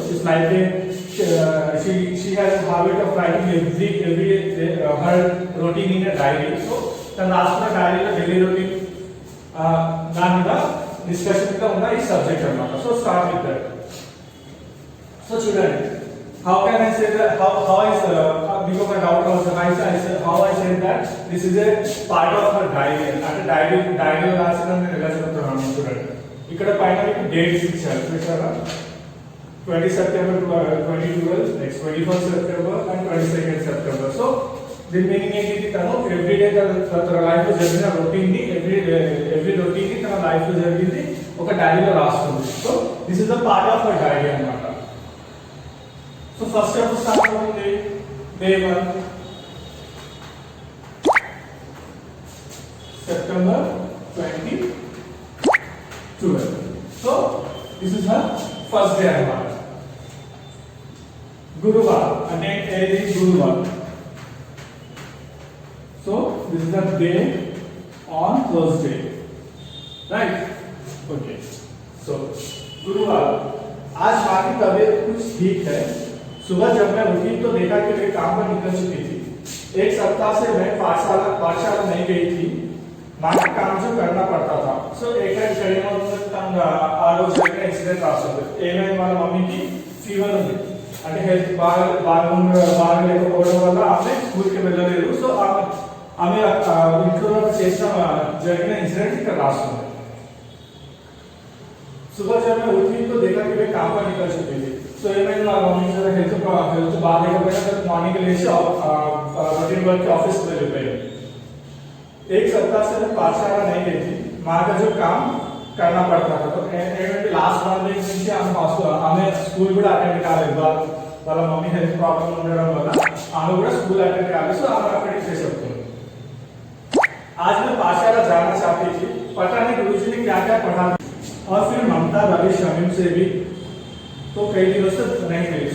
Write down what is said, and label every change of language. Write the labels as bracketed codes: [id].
[en] She's like she has a habit of writing every day, her routine in a diary. [te] So తన రాసిన డైరీలో daily routine దాని మీద discussion గా ఉన్న ఈ సబ్జెక్ట్ అన్నమాట. [en] So start with that. So చూడండి, how can I say that, how is because my doubt was how I said that this is a part of her diary. [te] అంటే dairy రాసిన నేను ఎలా చెప్తున్నాను చూడండి. ఇక్కడ పైన మీకు డేట్స్ ఇచ్చారు చూసారా? [en] 20 September 2012, next 21st September and 22nd September. So the meaning [te] ఏంటి? తను ఎవ్రీ డే తన లైఫ్ లో జరిగిన రొటీన్ ని ఎవ్రీ రొటీన్ ని తన లైఫ్ లో జరిగింది ఒక డైరీలో రాస్తుంది. [en] So this is the part of our diary అన్నమాట. [te] సో ఫస్ట్ ఎప్పుడు స్టార్ట్ అవుతుంది? Day 1 September 2012. [en] So this is her first day అన్నమాట. [te] గురువారం అంటే ఏది? గురువారం. [en] So this is the day on Thursday, right? Okay. [hi] So गुरुवार, आज माँ की तबीयत कुछ ठीक है. सुबह जब मैं उठी तो देखा कि वे काम पर निकल चुकी थी. एक सप्ताह से मैं पाठशाला नहीं गई थी. माँ का काम जो करना पड़ता था. So एक एक्सीडेंट रास्ते [te] ఏమైంది? వాళ్ళ మమ్మీకి ఫీవర్ ఉంది, అంటే హెల్త్ బాగాలేకపోవడం వల్ల ఆమె స్కూల్కి వెళ్ళలేదు. సో ఆమె ఇంట్లో చేసిన జరిగిన ఇన్సిడెంట్ ఇక్కడ రాస్తుంది. [hi] सुबह जब मैं उठी तो देखा कि वे काम पर निकल चुकी थी. [te] సో ఏమైంది? వాళ్ళ మమ్మీ హెల్త్ బాగాలేకపోయినా మార్నింగ్ లేచి రొటీన్ వర్క్ ఆఫिस వెళ్ళిపోయారు. [hi] एक सप्ताह से मैं पाठशाला नहीं गई थी. माँ का जो काम करना पड़ता था. [te] तो ఏంటంటే లాస్ట్ 1 వీక్ నుంచి ఆమె స్కూల్ కూడా అటెండ్ కాలేదు. వాళ్ళ మమ్మీ హెల్త్ ప్రాబ్లం ఉండడం వల్ల ఆమె కూడా స్కూల్ అటెండ్ కాలేదు. సో ఆమె అక్కడికి చేసి వస్తుంది. [hi] आज मैं पाठशाला जाना चाहती थी. पता नहीं गुरुजी ने क्या क्या पढ़ा. और फिर ममता रवि शमीम से भी तो कई दिनों से नहीं मिली.